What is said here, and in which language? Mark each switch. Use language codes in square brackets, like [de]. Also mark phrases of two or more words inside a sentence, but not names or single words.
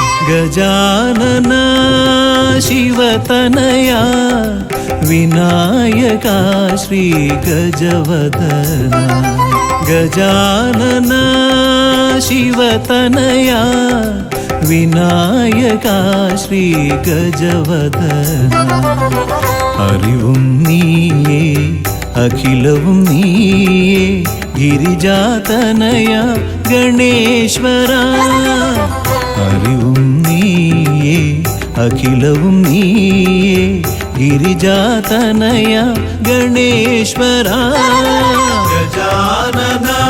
[sa] गजानना शिवतनया विनायका श्री गजवदना गजानना शिवतनया विनायका श्री गजवदना [ml] അറിവും നീയേ അഖിലവും നീയേ ഗിരിജാതനയ ഗണേശ്വര അറിവും നീയേ അഖിലവും നീയേ ഗിരിജാതനയ ഗണേശ്വര ഗജാനന